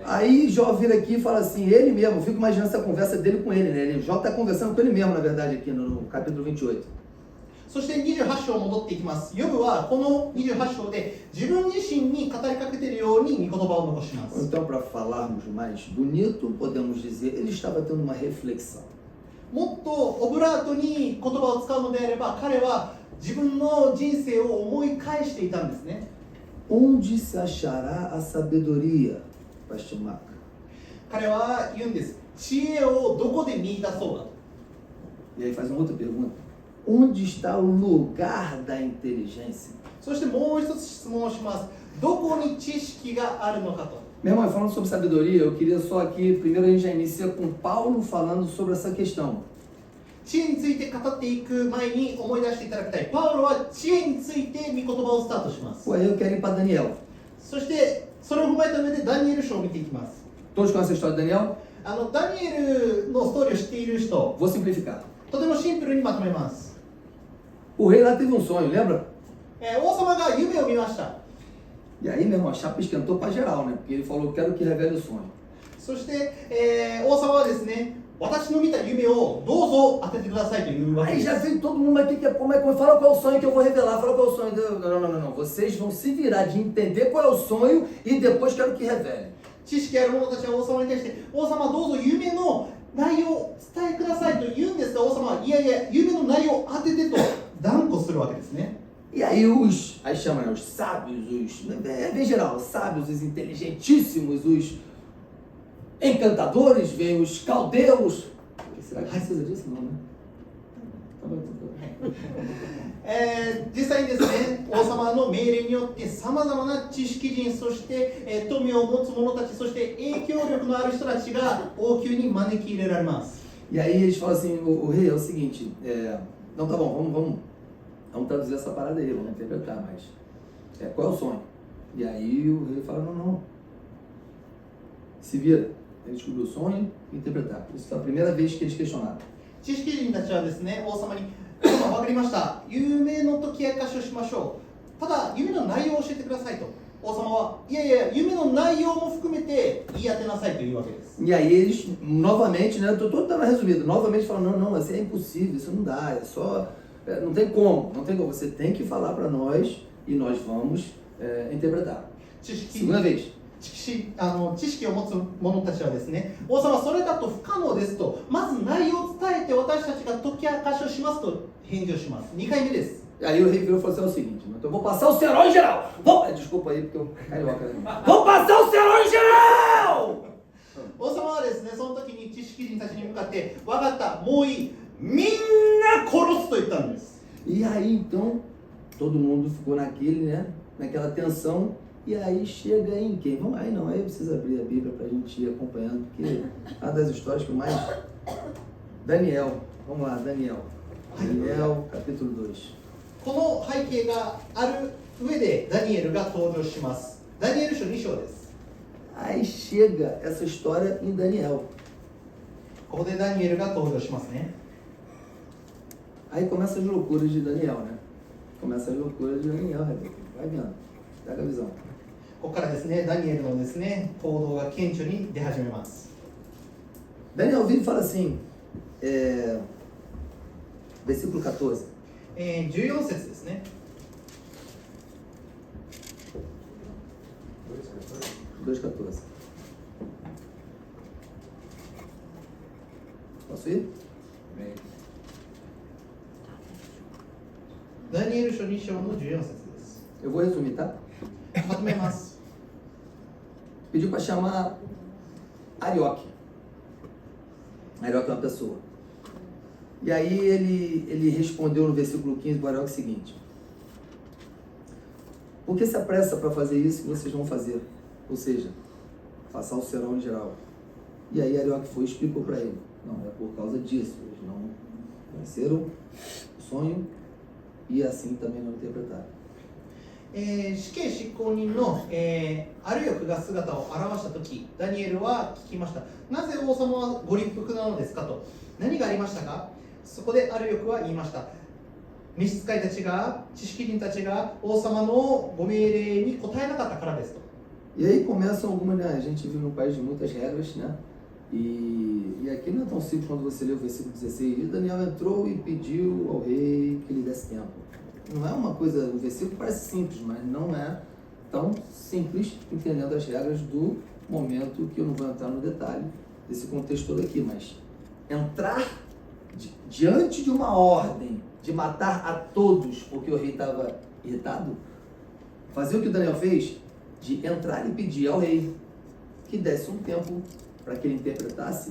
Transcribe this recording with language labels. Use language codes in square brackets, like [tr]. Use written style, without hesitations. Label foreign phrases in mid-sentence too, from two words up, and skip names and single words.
[pt] Aí Jó vira aqui e fala assim, ele mesmo, eu fico imaginando essa conversa dele com ele, né? Jó está conversando com ele mesmo, na verdade, aqui no capítulo 28. [ja] そして28章戻っていきます。ヨブはこの28章で自分自身に語りかけているように御言葉を残します。 [pt] Então, para falarmos mais bonito, podemos dizer, ele estava tendo uma reflexão. [ja] もっとオブラートに言葉を使うのであれば、彼は自分の人生を思い返していたんですね。 [pt] Onde se achará a sabedoria? Pastor Marco. [ja] 彼は言うんです。知恵をどこで見出そうだと。 [pt] E aí faz uma outra pergunta. Onde está o lugar da inteligência? [ja] そしてもう一つ質問をします。どこに知識があるのかと。 [pt] Meu irmão, falando sobre sabedoria, eu queria só aqui, primeiro a gente já inicia com Paulo falando sobre essa questão. [ja] 知恵について語っていく前に思い出していただきたい。パウロは知恵について御言葉をスタートします。 [pt] Pô, aí eu quero ir para Daniel. [ja] そしてそれを踏まえた上でダニエル書を見ていきます。 [pt] Todos conhecem a história de Daniel? [ja] ダニエルのストーリーを知っている人、 [pt] Vou simplificar. [ja] とてもシンプルにまとめます。 [pt] O rei lá teve um sonho, lembra? [ja] 王様が夢を見ました。 [pt] E aí, meu irmão, a chapa esquentou para geral, né? Porque ele falou: quero que revele o sonho. [ja] そして、王様はですね、私の見た夢をどうぞ当ててくださいというわけ [pt] Aí [ja] です。 [pt] já vem todo mundo aqui, fala qual é o sonho que eu vou revelar, fala qual é o sonho. Não. Vocês vão se virar de entender qual é o sonho e depois quero que revele. [ja] 知識ある者たちは王様に対して、王様どうぞ夢の内容を伝えくださいと言うんですが、王様はいやいや、夢の内容を当ててと断固するわけですね。 [pt] E aí aí chama, né, os sábios, bem geral, os sábios, os inteligentíssimos, os encantadores, vem os caldeus. Será que precisa disso? Não, né? Tá bom. [ja] 実際にですね、王様の命令によってさまざまな知識人、そして、富を持つ者たち、そして影響力のある人たちが王宮に招き入れられます。 [pt] E aí eles falam assim, o rei, é o seguinte, não, tá bom, vamos traduzir essa parada aí, vamos interpretar, mas qual é o sonho? E aí o rei fala, não, se vira, ele descobriu o sonho e interpretar. Isso foi a primeira vez que eles questionaram. [ja] 知識人たちはですね、王様に、分かりました、夢の解き明かしをしましょう。ただ、夢の内容を教えてくださいと。王様は、いやいや、夢の内容も含めて言い当てなさいというわけです。 [pt] E aí eles, novamente, né, tô todo dando resumido, novamente falam, não, isso é impossível, isso não dá, é só, não tem como, você tem que falar para nós e nós vamos interpretar. Segunda vez. [ja] 知識を持つ者たちはですね、王様それだと不可能ですと、まず内容を伝えて私たちが解き明かしをしますと返事をします。2回目です。 [pt] Aí o rei virou e falou assim, é o seguinte, então eu vou passar o serão em geral. Desculpa aí, porque eu carioca. Vou passar o serão em geral! [ja] 王様はですね、その時に知識人たちに向かって、分かった、もういい、みんな殺すと言ったんです。 [pt] E aí então, todo mundo ficou naquela tensão. E aí chega em quem? Vamos aí, não, aí precisa abrir a Bíblia para a gente ir acompanhando, porque é uma das histórias que eu mais... Daniel, vamos lá, Daniel, capítulo 2. [ja] この背景がある上でダニエルが登場します。ダニエル書2章です。 [pt] Aí chega essa história em Daniel. [ja] ここでダニエルが登場しますね。 [pt] Aí começa as loucuras de Daniel, né? Começa as loucuras de Daniel, Rebeca. Vai vendo, pega a visão. [ja] ここからですね、ダニエルのですね、行動が顕著に出始めます。 [pt] Daniel vira e fala assim, versículo 14. [ja] 14 節ですね。 2:14. [pt] Posso ir? [ja] ダニエル書2章の14節です。 [pt] Eu vou resumir, tá? [ja] まとめます。 [pt] Pediu para chamar Arioque. Arioque é uma pessoa. E aí ele respondeu no versículo 15 para Arioque o seguinte: por que se apressa para fazer isso que vocês vão fazer? Ou seja, passar o serão em geral. E aí Arioque foi e explicou para ele: não, é por causa disso. Eles não conheceram o sonho e assim também não interpretaram. [ja] 死刑執行人の、アルヨクが姿を現したとき、ダニエルは聞きました。なぜ王様はご立腹なのですかと。何がありましたか。そこでアルヨクは言いました。召使いたちが、知識人たちが王様のご命令に応えなかったからですと。 [pt] E aí começam algumas, né? A gente vive num país de muitas regras, né? E aqui não é tão simples quando você lê o versículo 16. E Daniel entrou e pediu ao rei que lhe desse tempo. Não é uma coisa, o versículo parece simples, mas não é tão simples entendendo as regras do momento, que eu não vou entrar no detalhe desse contexto todo aqui, mas entrar diante de uma ordem de matar a todos porque o rei estava irritado, fazer o que o Daniel fez, de entrar e pedir ao rei que desse um tempo para que ele interpretasse.